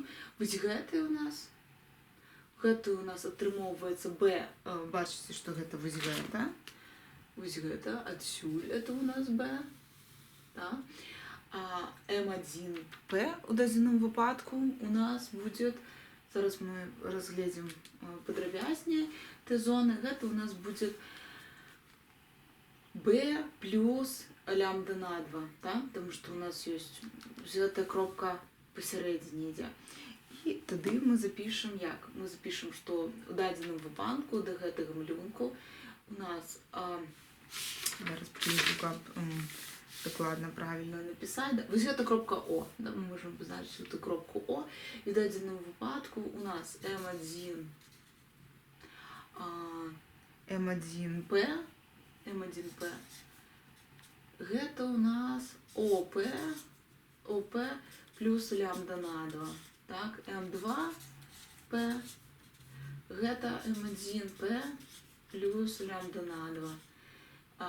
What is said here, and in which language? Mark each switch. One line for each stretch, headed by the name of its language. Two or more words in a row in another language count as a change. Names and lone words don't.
Belarusian: Вось гэта у нас атрымоўваецца Б, бачыце, што гэта вось гэта, адсюль это у нас Б, да? А М1П у дадзеным выпадку у нас будет, зараз мы разгледзім падрабязней тэ зоны, гэта у нас будет B плюс лямбда на 2, да?
Russian: Потому что у нас есть эта кропка посередине ідзе.
Belarusian: І тады мы запишем як?
Russian: Мы запишем, что
Belarusian: у дадзеным выпадку да гэтага малюнку у нас, зараз прыйду, каб докладно
Russian: правильно написать.
Belarusian: Да?
Russian: Вот это
Belarusian: кропка О. Да?
Russian: Мы можем позначить эту кропку О. И в
Belarusian: дадзеным выпадку
Russian: у нас М1П. Это у нас ОП плюс лямбда на 2. Так, М2П. Это М1П плюс лямбда на 2.